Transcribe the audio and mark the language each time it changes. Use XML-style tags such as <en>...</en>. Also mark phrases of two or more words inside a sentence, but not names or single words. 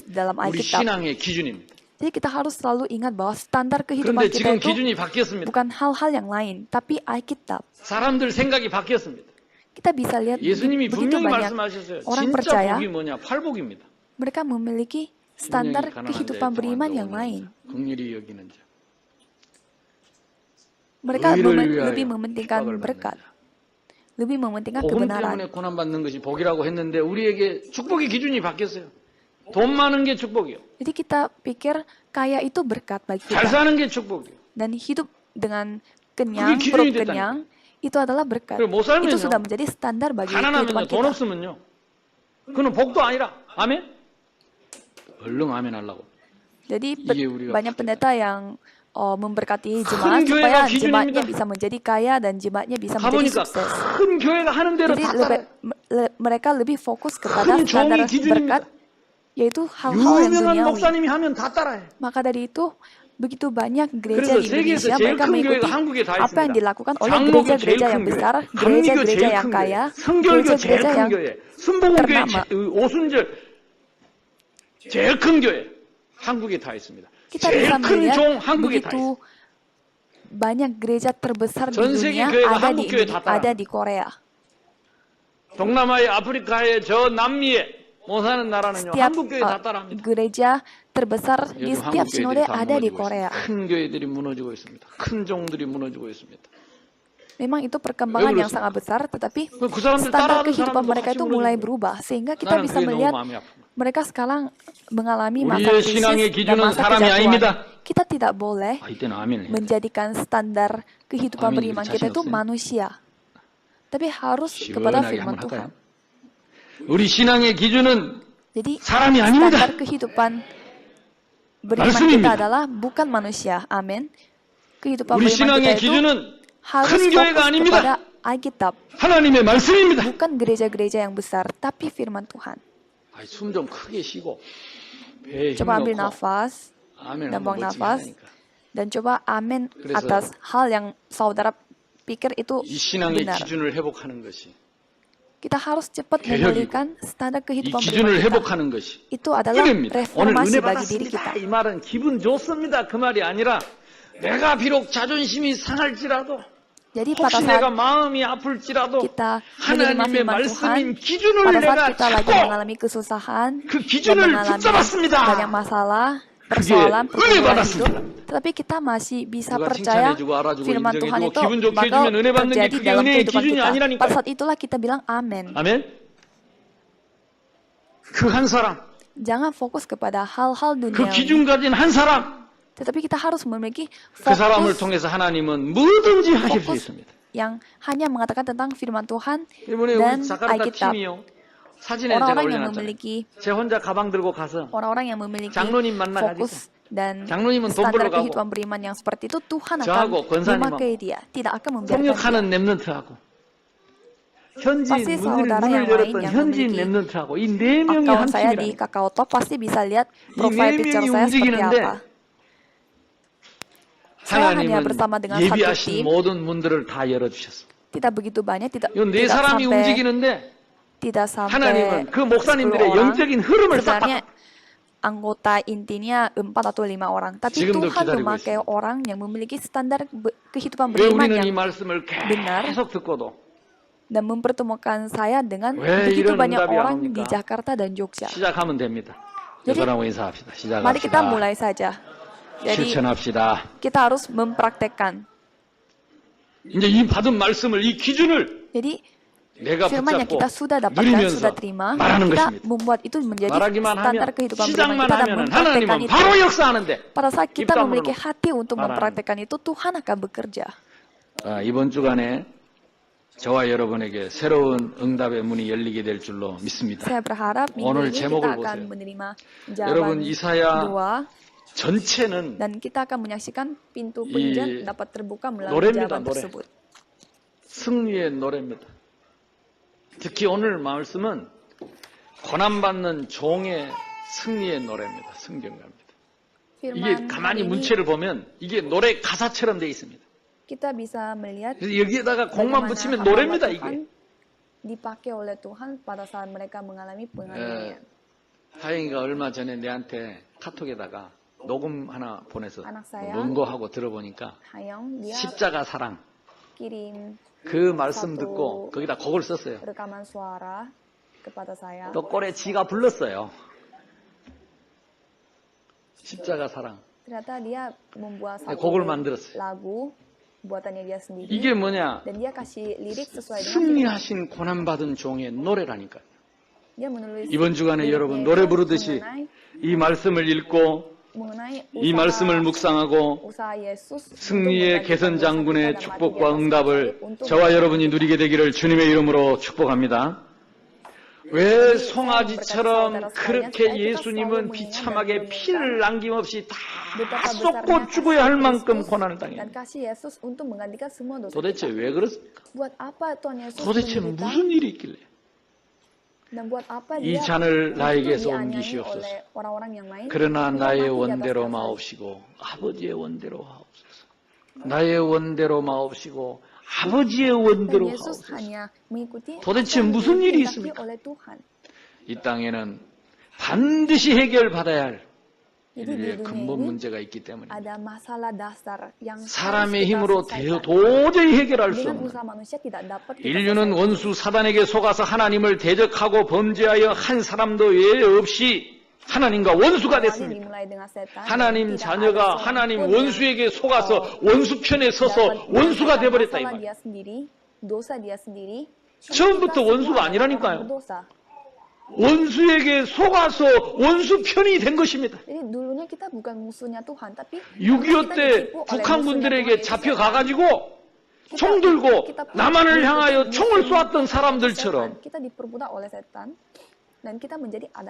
<ko>그것이</ko> <id>di dalam</id> <ko>우리</ko> <id>Alkitab.</id> <ko>신앙의 기준입니다.</ko> <id>Jadi kita harus selalu ingat bahwa standar kehidupan</id> <ko>그런데 kita 지금</ko> <id>itu</id> <ko>기준이 바뀌었습니다.</ko> <id>bukan hal-hal yang lain, tapi Alkitab.</id> <ko>사람들 생각이 바뀌었습니다.</ko> <id>Kita bisa lihat</id> <ko>예수님이</ko> <id>begitu</id> <ko>분명히</ko> <id>banyak</id> <ko>말씀하셨어요.</ko> <id>orang</id> <ko>진짜</ko> <id>percaya</id> <ko>복이 뭐냐? 팔복입니다.</ko> <id>mereka memiliki standar kehidupan beriman yang lain.</id> <ko>긍휼히 여기는 자.</ko> <id>Mereka</id> <ko>의를 위하여</ko> <id>lebih mementingkan</id> <ko>축복을</ko> <id>berkat,</id> <ko>받는다.</ko> <id>lebih mementingkan</id> <ko>복음</ko> <id>kebenaran.</id> <ko>때문에 고난 받는 것이 복이라고 했는데 우리에게 축복의 기준이 바뀌었어요. 돈 많은 게 축복이요.</ko> <id>Jadi kita pikir kaya itu berkat bagi</id> <ko>잘</ko> <id>kita,</id> <ko>사는 게 축복이요.</ko> <id>dan hidup dengan kenyang,</id> <ko>그게</ko> <id>perut</id> <ko>기준이</ko> <id>kenyang, itu adalah berkat.</id> <ko>그리고 못 살면요.</ko> <id>Itu sudah menjadi standar bagi kehidupan</id> <ko>가난하면요, 돈</ko> <id>kita.</id> <ko>없으면요. 그는 복도 아니라. 아멘? 얼른 아멘 하려고.</ko> <id>Jadi</id> <ko>이게 우리가</ko> <id>banyak pendeta yang memberkati</id> <ko>큰</ko> <id>jemaat</id> <ko>교회가</ko> <id>supaya</id> <ko>기준입니다.</ko> <id>jemaatnya bisa menjadi kaya dan jemaatnya bisa menjadi</id> <ko>가보니까</ko> <id>sukses.</id> <ko>큰 교회가 하는 대로</ko> <id>Jadi</id> <ko>다 따라요.</ko> <id>mereka lebih fokus kepada</id> <ko>큰</ko> <id>standar</id> <ko>종이 기준입니다.</ko> <id>berkat, yaitu hal-hal yang</id> <ko>유명한</ko> <id>duniawi.</id> <ko>목사님이 하면 다 따라해.</ko> <id>Maka dari itu, begitu banyak</id> <ko>그래서</ko> <id>gereja di</id> <ko>세계에서</ko> <id>Indonesia,</id> <ko>제일</ko> <id>mereka</id> <ko>큰</ko> <id>mengikuti</id> <ko>교회가 한국에 다</ko> <id>apa yang</id> <ko>있습니다.</ko> <id>dilakukan oleh</id> <ko>장로교 제일</ko> <id>gereja-gereja</id> <ko>큰</ko> <id>yang</id> <ko>교회,</ko> <id>besar,</id> <ko>감리교</ko> <id>gereja-gereja</id> <ko>제일</ko> <id>yang</id> <ko>큰</ko> <id>kaya,</id> <ko>교회, 성결교 제일</ko> <id>gereja-gereja</id> <ko>큰</ko> <id>yang</id> <ko>교회, 순복음교회</ko> <id>ternama.</id> <ko>오순절 제일 큰 교회 한국에 다 있습니다.</ko> <id>Kita</id> <ko>제일</ko> <id>bisa</id> <ko>큰</ko> <id>melihat</id> <ko>종 한국에 다</ko> <id>begitu</id> <ko>있습니다.</ko> <id>banyak gereja terbesar di</id> <ko>전 세계</ko> <id>dunia</id> <ko>교회가</ko> <id>ada</id> <ko>한국</ko> <id>di</id> <ko>교회 다 따라.</ko> <id>ada di Korea.</id> <ko>동남아의 아프리카의 저 남미에 못 사는 나라는요</ko> <id>Setiap</id> <ko>한국 교회 다 따라합니다.</ko> <id>gereja terbesar di</id> <ko>요즘</ko> <id>setiap</id> <ko>한국</ko> <id>sinode</id> <ko>교회들이 다</ko> <id>ada di</id> <ko>무너지고</ko> <id>Korea.</id> <ko>있습니다. 큰 교회들이 무너지고 있습니다. 큰 종들이 무너지고 있습니다.</ko> <id>Memang itu perkembangan</id> <ko>왜</ko> <id>yang</id> <ko>그렇습니까?</ko> <id>sangat besar, tetapi</id> <ko>그 사람들</ko> <id>standar</id> <ko>따라하는</ko> <id>kehidupan</id> <ko>사람들도</ko> <id>mereka</id> <ko>같이</ko> <id>itu mulai</id> <ko>무너지고</ko> <id>berubah, sehingga kita</id> <ko>나는</ko> <id>bisa</id> <ko>그게 너무</ko> <id>melihat</id> <ko>마음이 아픕니다.</ko> <id>mereka sekarang mengalami masa</id> <ko>우리의 신앙의</ko> <id>krisis dan</id> <ko>기준은</ko> <id>masa</id> <ko>사람이</ko> <id>kejatuhan.</id> <ko>아닙니다.</ko> <id>Kita tidak boleh</id> <ko>아, 이때는 아멘을 해야 돼.</ko> <id>menjadikan standar kehidupan Amin, beriman</id> <ko>자신</ko> <id>kita itu</id> <ko>없어요?</ko> <id>manusia, tapi harus kepada</id> <ko>시원하게</ko> <id>firman</id> <ko>한번</ko> <id>Tuhan.</id> <ko>할까요? 우리 신앙의 기준은</ko> <id>Jadi</id> <ko>사람이 아닙니다.</ko> <id>standar kehidupan beriman</id> <ko>말씀입니다.</ko> <id>kita adalah bukan manusia. Amin. Kehidupan</id> <ko>우리</ko> <id>beriman</id> <ko>신앙의</ko> <id>kita itu</id> <ko>기준은</ko> <id>harus</id> <ko>큰 교회가</ko> <id>fokus</id> <ko>아닙니다.</ko> <id>kepada Alkitab,</id> <ko>하나님의 말씀입니다.</ko> <id>bukan gereja-gereja yang besar, tapi firman Tuhan.</id> <ko>숨 좀 크게 쉬고 배에 힘</ko> <id>Coba ambil</id> <ko>넣고</ko> <id>nafas</id> <ko>아멘</ko> <id>dan</id> <ko>한번</ko> <id>buang</id> <ko>멋지게</ko> <id>nafas</id> <ko>하니까.</ko> <id>dan coba amin</id> <ko>그래서</ko> <id>atas hal yang saudara pikir itu</id> <ko>이 신앙의</ko> <id>benar.</id> <ko>기준을 회복하는 것이</ko> <id>Kita harus cepat</id> <ko>개혁이고,</ko> <id>memulihkan standar</id> <ko>이</ko> <id>kehidupan</id> <ko>기준을</ko> <id>beriman kita.</id> <ko>회복하는 것이</ko> <id>Itu adalah</id> <ko>은혜입니다. 오늘</ko> <id>reformasi</id> <ko>은혜</ko> <id>bagi diri</id> <ko>받았습니다.</ko> <id>kita.</id> <ko>이 말은 기분 좋습니다. 그 말이 아니라 내가 비록 자존심이 상할지라도</ko> <id>Jadi pada</id> <ko>혹시</ko> <id>saat</id> <ko>내가 마음이 아플지라도</ko> <id>kita menerima</id> <ko>하나님의</ko> <id>firman Tuhan,</id> <ko>말씀인 기준을</ko> <id>pada saat</id> <ko>내가</ko> <id>kita lagi</id> <ko>찾고</ko> <id>mengalami kesusahan</id> <ko>그</ko> <id>dan</id> <ko>기준을</ko> <id>mengalami</id> <ko>붙잡았습니다.</ko> <id>banyak masalah,</id> <ko>그게</ko> <id>persoalan,</id> <ko>은혜</ko> <id>pergumulan</id> <ko>받았습니다.</ko> <id>hidup, tetapi kita masih bisa</id> <ko>누가</ko> <id>percaya</id> <ko>칭찬해주고 알아주고</ko> <id>firman Tuhan</id> <ko>인정해주고</ko> <id>itu</id> <ko>기분 좋게</ko> <id>bakal</id> <ko>해주면 은혜 받는 게</ko> <id>terjadi</id> <ko>그게</ko> <id>dalam</id> <ko>은혜의</ko> <id>kehidupan</id> <ko>기준이</ko> <id>kita.</id> <ko>아니라니까요.</ko> <id>Pada saat itulah kita bilang amin.</id> <ko>아멘. 그 한 사람,</ko> <id>Jangan fokus kepada hal-hal</id> <ko>그</ko> <id>duniawi,</id> <ko>기준 가진 한 사람,</ko> <id>tetapi kita harus memiliki</id> <ko>그 사람을</ko> <id>fokus</id> <ko>통해서 하나님은 뭐든지 하실 수</ko> <id>fokus</id> <ko>있습니다.</ko> <id>yang hanya mengatakan tentang firman Tuhan</id> <ko>이번에</ko> <id>dan</id> <ko>우리 자카르타</ko> <id>Alkitab.</id> <ko>팀이요. 사진에 제가</ko> <id>orang-orang yang</id> <ko>올려놨잖아요.</ko> <id>memiliki</id> <ko>제 혼자 가방 들고 가서</ko> <id>orang-orang yang memiliki</id> <ko>장로님 만나가지고</ko> <id>fokus dan</id> <ko>장로님은 돈</ko> <id>standar</id> <ko>벌러 가고</ko> <id>kehidupan beriman yang seperti itu, Tuhan akan</id> <ko>저하고 권사님하고</ko> <id>memakai dia, tidak akan membiarkan dia.</id> <ko>협력하는 랩런트하고 현지인</ko> <id>Pasti</id> <ko>문을</ko> <id>saudara yang lain</id> <ko>열었던</ko> <id>yang</id> <ko>현지인</ko> <id>memiliki</id> <ko>랩런트하고 이 네 명이 한</ko> <id>Account saya di</id> <ko>팀이라니까.</ko> <id>Kakao Talk pasti bisa lihat</id> <ko>이</ko> <id>profile</id> <ko>네</ko> <id>picture</id> <ko>명이</ko> <id>saya seperti</id> <ko>움직이는데</ko> <id>apa. Saya hanya</id> <ko>하나님은</ko> <id>bersama dengan satu</id> <ko>예비하신</ko> <id>tim,</id> <ko>모든 문들을 다 열어주셨습니다.</ko> <id>tidak begitu banyak, tidak</id> <ko>이 네 사람이</ko> <id>sampai</id> <ko>움직이는데</ko> <id>sampai</id> <ko>하나님은 그</ko> <id>10</id> <ko>목사님들의</ko> <id>orang.</id> <ko>영적인 흐름을 싹</ko> <id>Sebenarnya anggota intinya 4 atau 5 orang, tapi</id> <ko>지금도</ko> <id>Tuhan</id> <ko>기다리고</ko> <id>memakai</id> <ko>있습니다.</ko> <id>orang yang memiliki standar kehidupan</id> <ko>왜</ko> <id>beriman</id> <ko>우리는 이</ko> <id>yang</id> <ko>말씀을</ko> <id>benar</id> <ko>계속 듣고도</ko> <id>dan mempertemukan saya dengan</id> <ko>왜</ko> <id>begitu</id> <ko>이런</ko> <id>banyak</id> <ko>응답이 안</ko> <id>orang di</id> <ko>옵니까?</ko> <id>Jakarta dan Jogja.</id> <ko>시작하면 됩니다.</ko> <id>Jadi,</id> <ko>여러분하고 인사합시다.</ko> <id>Mari kita</id> <ko>시작합시다.</ko> <id>mulai saja. Jadi</id> <ko>실천합시다.</ko> <id>kita harus mempraktekkan.</id> <ko>이제 이 받은 말씀을 이 기준을</ko> <id>Jadi</id> <ko>내가</ko> <id>firman yang</id> <ko>붙잡고</ko> <id>kita sudah dapatkan,</id> <ko>누리면서</ko> <id>sudah terima,</id> <ko>말하는</ko> <id>kita</id> <ko>것입니다.</ko> <id>membuat itu menjadi</id> <ko>말하기만</ko> <id>standar</id> <ko>하면</ko> <id>kehidupan beriman</id> <ko>시작만</ko> <id>kita dan</id> <ko>하면</ko> <id>mempraktekkan</id> <ko>하나님은</ko> <id>itu.</id> <ko>바로 역사하는데</ko> <id>Pada saat kita</id> <ko>입</ko> <id>memiliki</id> <ko>다물고</ko> <id>hati untuk</id> <ko>말하는</ko> <id>mempraktekkan itu, Tuhan akan bekerja.</id> <ko>이번 주간에 저와 여러분에게 새로운 응답의 문이 열리게 될 줄로 믿습니다.</ko> <id>Saya berharap minggu</id> <ko>오늘</ko> <id>ini</id> <ko>제목을</ko> <id>kita akan</id> <ko>보세요.</ko> <id>menerima</id> <ko>여러분</ko> <id>jawaban</id> <ko>이사야</ko> <id>doa</id> <ko>전체는</ko> <id>dan kita akan menyaksikan pintu</id> <ko>이</ko> <id>penjat dapat terbuka melalui</id> <ko>노래입니다,</ko> <id>jawaban</id> <ko>노래.</ko> <id>tersebut.</id> <ko>승리의 노래입니다. 특히 오늘 말씀은 고난받는 종의 승리의 노래입니다. 승경가입니다. 이게</ko> <id>Firman</id> <ko>가만히</ko> <id>hari ini</id> <ko>문체를 보면 이게 노래 가사처럼 되어 있습니다.</ko> <id>kita bisa melihat</id> <ko>그래서 여기에다가 곡만</ko> <id>bagaimana</id> <ko>붙이면</ko> <id>hamba</id> <ko>노래입니다.</ko> <id>Tuhan</id> <ko>이게.</ko> <id>dipakai oleh Tuhan pada saat mereka mengalami penganiayaan.</id> <ko>하영이가 얼마 전에 내한테 카톡에다가 녹음 하나 보내서</ko> <id>아낙 saya.</id> <ko>논거하고 들어보니까</ko> <id>Hayong dia</id> <ko>십자가 사랑</ko> <id>kirim</id> <ko>그 말씀</ko> <id>satu</id> <ko>듣고 거기다 곡을 썼어요.</ko> <id>rekaman suara kepada saya.</id> <ko>또 꼴에 지가 불렀어요. 십자가 사랑.</ko> <id>Ternyata dia membuat satu</id> <ko>곡을 만들었어요.</ko> <id>lagu buatannya dia sendiri.</id> <ko>이게 뭐냐?</ko> <id>Dan dia kasih lirik sesuai dengan</id> <ko>승리하신 고난받은 종의 노래라니까요.</ko> <id>dia menulis</id> <ko>이번 주간에</ko> <id>liriknya</id> <ko>여러분</ko> <id>itu</id> <ko>노래 부르듯이 이 말씀을 읽고</ko> <id>mengenai</id> <ko>이 말씀을 묵상하고</ko> <id>usaha Yesus</id> <ko>승리의 개선 장군의 축복과 응답을 저와 여러분이 누리게 되기를 주님의 이름으로 축복합니다. 왜 송아지처럼 그렇게 예수님은 비참하게 피를 남김없이 다 쏟고 죽어야 할 만큼 고난을</ko> <id>dan</id> <ko>당했는데</ko> <id>kasih Yesus untuk menggantikan semua dosa</id> <ko>도대체</ko> <id>kita.</id> <ko>왜 그렇습니까?</ko> <id>Buat apa Tuhan Yesus</id> <ko>도대체</ko> <id>menderita?</id> <ko>무슨 일이 있길래</ko> <id>Dan buat apa</id> <ko>이</ko> <id>dia</id> <ko>잔을</ko> <id>itu</id> <ko>나에게서</ko> <id>dianiaya</id> <ko>옮기시옵소서.</ko> <id>oleh orang-orang yang lain?</id> <ko>그러나</ko> <id>Untuk</id> <ko>나의</ko> <id>mati di atas</id> <ko>원대로</ko> <id>kayu.</id> <ko>마옵시고 아버지의 원대로 하옵소서. 나의 원대로 마옵시고 아버지의</ko> <id>Dan</id> <ko>원대로</ko> <id>Yesus</id> <ko>하옵소서.</ko> <id>hanya mengikuti</id> <ko>도대체</ko> <id>apa yang</id> <ko>무슨 일이</ko> <id>dikehendaki</id> <ko>있습니까?</ko> <id>oleh Tuhan.</id> <ko>이 땅에는 반드시 해결받아야 할</ko> <id>Jadi di</id> <ko>인류의</ko> <id>dunia</id> <ko>근본</ko> <id>ini</id> <ko>문제가 있기 때문에</ko> <id>ada masalah dasar yang harus</id> <ko>사람의</ko> <id>kita</id> <ko>힘으로</ko> <id>selesaikan.</id> <ko>도저히 해결할 수</ko> <id>Dengan</id> <ko>없는</ko> <id>usaha manusia tidak dapat kita</id> <ko>인류는</ko> <id>selesaikan.</id> <ko>원수 사단에게 속아서 하나님을 대적하고 범죄하여 한 사람도 예외 없이 하나님과 원수가</ko> <id>Awalnya</id> <ko>됐습니다.</ko> <id>dimulai dengan setan,</id> <ko>하나님</ko> <id>tidak</id> <ko>자녀가</ko> <id>ada seorang</id> <ko>하나님</ko> <id>pun</id> <ko>원수에게</ko> <id>yang,</id> <ko>속아서 원수 편에 서서</ko> <id>dapat</id> <ko>원수가</ko> <id>menyelesaikan</id> <ko>되어버렸다 이</ko> <id>masalah</id> <ko>말이에요.</ko> <id>dia sendiri, dosa dia sendiri.</id> <ko>처음부터</ko> <id>Kita</id> <ko>원수가</ko> <id>semua</id> <ko>아니라니까요.</ko> <id>orang berdosa.</id> <ko>원수에게 속아서 원수 편이 된 것입니다.</ko> <id>Jadi dulunya kita bukan musuhnya Tuhan, tapi</id> <ko>6.25 때 북한 군들에게 잡혀가가지고 총 들고 남한을 향하여 총을 쏘았던 사람들처럼</ko> <id>kita diperbudak oleh setan dan kita menjadi adat.</id>